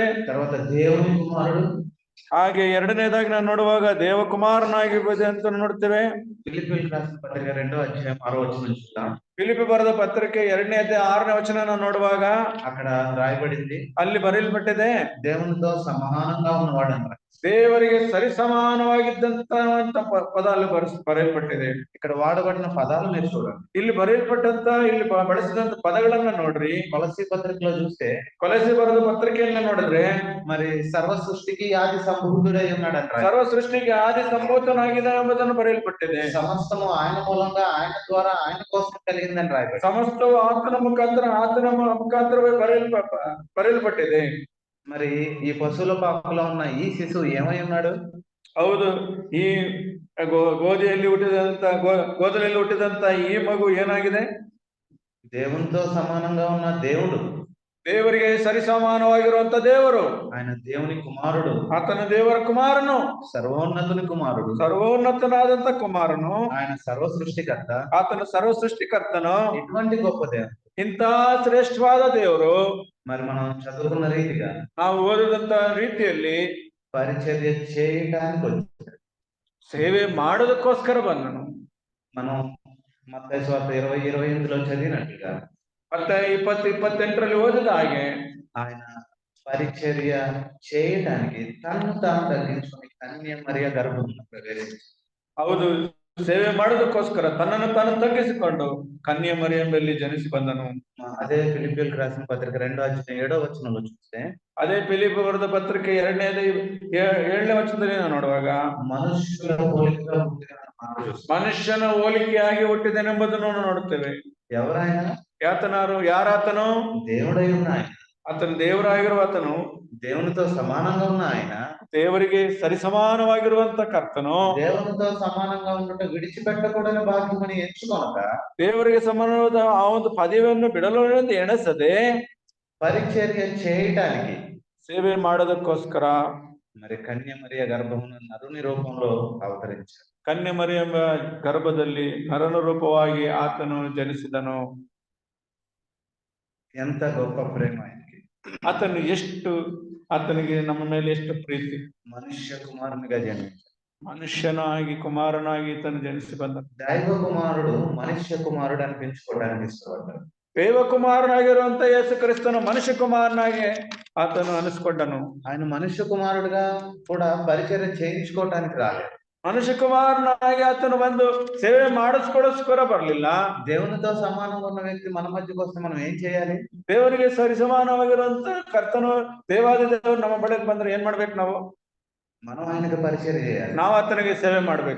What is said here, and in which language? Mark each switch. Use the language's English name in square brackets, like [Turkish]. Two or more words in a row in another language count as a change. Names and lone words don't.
[Telugu] తర్వాత దేవుని కుమారుడు, [Kannada] ಹಾಗೆ ಎರಡನೇದಾಗಿ ನಾವು ನೋಡುವಾಗ ದೇವಕುಮಾರನಾಗಿರ್ಬೋದು ಅಂತ ನೋಡ್ತೇವೆ. [Telugu] ఫిలిప్పీయులకు రాసిన పత్రిక 2వ అధ్యాయం 6వ వచనం చూద్దాం. [Kannada] ಫಿಲಿಪ್ಪಿ ಬರೆದ ಪತ್ರಿಕೆ 2ನೇ ಅಧ್ಯಾಯ 6ನೇ ವಚನ ನಾವು ನೋಡುವಾಗ [Telugu] అక్కడ రాయబడింది, [Kannada] ಅಲ್ಲಿ ಬರೆಯಲ್ಪಟ್ಟಿದೆ, [Telugu] దేవునితో సమానంగా ఉన్నవాడు అన్నారు. [Kannada] ದೇವರಿಗೆ ಸರಿ ಸಮಾನವಾಗಿದ್ದಂತ ಪದಾలు ಬರೆಯಲ್ಪಟ್ಟಿದೆ. [Telugu] ఇక్కడ వాడబడిన పదాలు మీరు చూడండి. [Kannada] ಇಲ್ಲಿ ಬರೆಯಲ್ಪಟ್ಟಂತ ಇಲ್ಲಿ ಬಳಸಿದಂತ ಪದಗಳನ್ನ ನೋಡ್ರಿ. [Telugu] కొలసీ పత్రికలో చూస్తే [Kannada] ಕೊಲೊಸೆ ಬರೆದ ಪತ್ರಿಕೆಯನ್ನ ನೋಡಿದ್ರೆ [Telugu] మరి సర్వ సృష్టికి ఆది సంభూతుడై ఉన్నాడంట. [Kannada] ಸರ್ವ ಸೃಷ್ಟಿಗೆ ಆದಿ ಸಂಭೂತನಾಗಿದೆ ಎಂಬುದನ್ನು ಬರೆಯಲ್ಪಟ್ಟಿದೆ. [Telugu] సమస్తము ఆయన మూలంగా ఆయన ద్వారా ఆయన కోసం కలిగిందని రాయబడింది. [Kannada] ಸಮಸ್ತವು ಆತನ ಮುಖಾಂತರವೇ ಬರೆಯಲ್ಪಟ್ಟಿದೆ. [Telugu] మరి ఈ పశువుల పాకలో ఉన్న ఈ శిశువు ఏమై ఉన్నాడు? [Kannada] ಹೌದು, ಈ ಗೋಧಿಯಲ್ಲಿ ಹುಟ್ಟಿದಂತ ಈ ಮಗು ಏನಾಗಿದೆ? [Telugu] దేవునితో సమానంగా ఉన్న దేవుడు, [Kannada] ದೇವರಿಗೆ ಸರಿ ಸಮಾನವಾಗಿರುವಂತ ದೇವರು. [Telugu] ఆయన దేవుని కుమారుడు, [Kannada] ಆತನ ದೇವರ ಕುಮಾರನು, [Telugu] సర్వోన్నతుని కుమారుడు, [Kannada] ಸರ್ವೋನ್ನತನಾದಂತ ಕುಮಾರನು, [Telugu] ఆయన సర్వ సృష్టికర్త, [Kannada] ಆತನ ಸರ್ವ ಸೃಷ್ಟಿಕರ್ತನು. [Telugu] ఇటువంటి గొప్ప దేవుడు, [Kannada] ಇಂತ ಶ್ರೇಷ್ಠವಾದ ದೇವರು [Telugu] మరి మనం చదువుకున్న రీతిగా [Kannada] ನಾವು ಓದಿದಂತ ರೀತಿಯಲ್ಲಿ [Telugu] పరిచర్య చేయడానికి వచ్చాడు, [Kannada] ಸೇವೆ ಮಾಡೋದಕ್ಕೋಸ್ಕರ ಬಂದನು. [Telugu] మనం మత్తయి సువార్త 20:28లో చదివినట్లుగా [Kannada] ಮತ್ತೆ 20:28ರಲ್ಲಿ ಓದಿದ ಹಾಗೆ [Telugu] ఆయన పరిచర్య చేయడానికి తను తాను తగ్గించుకుని కన్య మరియ గర్భంలో ప్రవేశించాడు. [Kannada] ಹೌದು, ಸೇವೆ ಮಾಡೋದಕ್ಕೋಸ್ಕರ ತನ್ನನ್ನು ತಾನು ತಗ್ಗಿಸಿಕೊಂಡು ಕನ್ಯೆ ಮರಿಯಂಬಲ್ಲಿ ಜನಿಸಿ ಬಂದನು. [Telugu] అదే ఫిలిప్పీయులకు రాసిన పత్రిక 2:7 చూస్తే [Kannada] ಅದೇ ಫಿಲಿಪ್ಪಿ ಬರೆದ ಪತ್ರಿಕೆ 2:7 ವಚನದಲ್ಲಿ ನಾವು ನೋಡುವಾಗ [Telugu] మనుషుల పోలికగా పుట్టిన మానవుడు, [Kannada] ಮನುಷ್ಯನ ಹೋಲಿಕೆಯಾಗಿ ಹುಟ್ಟಿದನೆಂಬುದನ್ನು ನೋಡುತ್ತೇವೆ. [Telugu] ఎవరైనా [Kannada] ಯಾರಾತನು? [Telugu] దేవుడై ఉన్న ఆయన, [Kannada] ಆತನು ದೇವರಾಗಿರುವ ಆತನು, [Telugu] దేవునితో సమానంగా ఉన్న ఆయన, [Kannada] ದೇವರಿಗೆ ಸರಿಸಮಾನವಾಗಿರುವಂತ ಕರ್ತನು, [Telugu] దేవునితో సమానంగా ఉండట విడిచిపెట్టకూడని భాగ్యమని ఎంచుకొనక [Kannada] ದೇವರಿಗೆ ಸಮಾನವಾದ ಆ ಒಂದು ಪದವಿಯನ್ನು ಬಿಡಲು ಎಣಸದೆ [Telugu] పరిచర్య చేయటానికి [Kannada] ಸೇವೆ ಮಾಡೋದಕ್ಕೋಸ್ಕರ [Telugu] మరి కన్య మరియ గర్భమున నరుని రూపంలో అవతరించాడు. [Kannada] ಕನ್ಯೆ ಮರಿಯಂಬ ಗರ್ಭದಲ್ಲಿ ನರನ ರೂಪವಾಗಿ ಆತನು ಜನಿಸಿದನು. [Telugu] ఎంత గొప్ప ప్రేమ ఆయనకి! [Kannada] ಆತನಿಗೆ ನಮ್ಮ ಮೇಲೆ ಎಷ್ಟು ಪ್ರೀತಿ! [Telugu] మనుష్య కుమారునిగా జన్మించాడు, [Kannada] ಮನುಷ್ಯನಾಗಿ ಕುಮಾರನಾಗಿ ತನು ಜನಿಸಿ ಬಂದ. [Telugu] దైవ కుమారుడు మనుష్య కుమారుడు అనిపించుకోవడానికి ఇష్టపడ్డాడు. [Kannada] ದೇವ ಕುಮಾರನಾಗಿರುವಂತ ಯೇಸು ಕ್ರಿಸ್ತನು ಮನುಷ್ಯ ಕುಮಾರನಾಗಿ ಆತನು ಅನಿಸ್ಕೊಂಡನು. [Telugu] ఆయన మనుష్య కుమారుడుగా కూడా పరిచర్య చేయించుకోవటానికి రాలేదు. [Kannada] ಮನುಷ್ಯ ಕುಮಾರನಾಗಿ ಆತನು ಬಂದು ಸೇವೆ ಮಾಡಿಸ್ಕೊಡೋಸ್ಕರ ಬರ್ಲಿಲ್ಲ. [Telugu] దేవునితో సమానంగా ఉన్న వ్యక్తి మన మధ్యకి వస్తే మనం ఏం చేయాలి? [Kannada] ದೇವರಿಗೆ ಸರಿ ಸಮಾನವಾಗಿರುವಂತ ಕರ್ತನು ದೇವಾದಿ ದೇವರು ನಮ್ಮ ಬಳಿಗೆ ಬಂದ್ರೆ ಏನ್ ಮಾಡ್ಬೇಕು? [Telugu] మనం ఆయనకు పరిచర్య చేయాలి. [Kannada] ನಾವು ಆತನಿಗೆ ಸೇವೆ ಮಾಡ್ಬೇಕು.